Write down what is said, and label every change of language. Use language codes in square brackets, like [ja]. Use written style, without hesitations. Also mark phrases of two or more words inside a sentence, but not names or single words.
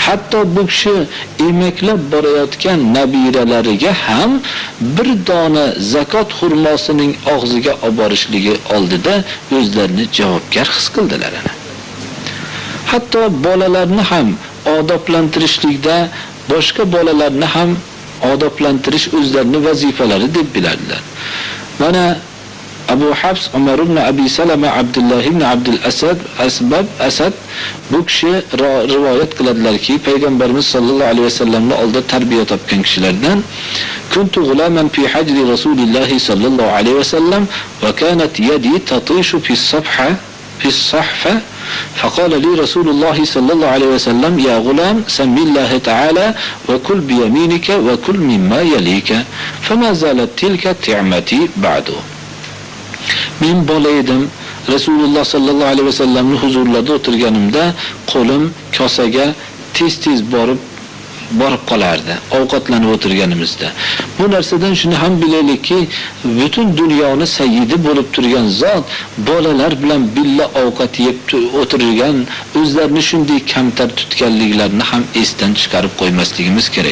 [uz] Hatto bu kishi emaklab borayotgan nabiralariga ham bir dona zakot xurmosining og'ziga olib borishligi oldida o'zlarini javobgar his qildilar. Hatto bolalarni ham odoblantirishlikda boshqa bolalarni ham odoblantirish o'zlarining vazifalari deb biladilar. Mana Abu Hafs Umar ibn Abi Salama Abdullah ibn Abdul Asad bu kishi rivoyat qiladilarki, payg'ambarimiz sollallohu alayhi vasallamning oldida tarbiya topgan kishilardan [ar] كنت غلاما في حجر رسول الله صلى الله عليه وسلم وكانت يدي تطيش في الصحفة فقال لي رسول الله صلى الله عليه وسلم يا غلام سم الله تعالى وكل بيمينك وكل مما يليك فما زالت تلك تعمتي بعده. [uz] Men bola edim. Rasululloh [ar] صلى الله عليه وسلم [uz] huzurlarida o'tirganimda qo'lim kosaga tez borib qolardi ovqatlanib o'tirganimizda. Bu narsadan shuni ham bilaylikki, butun dunyoni sayyidi bo'lib turgan zot bolalar bilan billa ovqat yeb o'tirgan, o'zlarini shunday kamtar tutganliklarini ham esdan chiqarib qo'ymasligimiz kerak.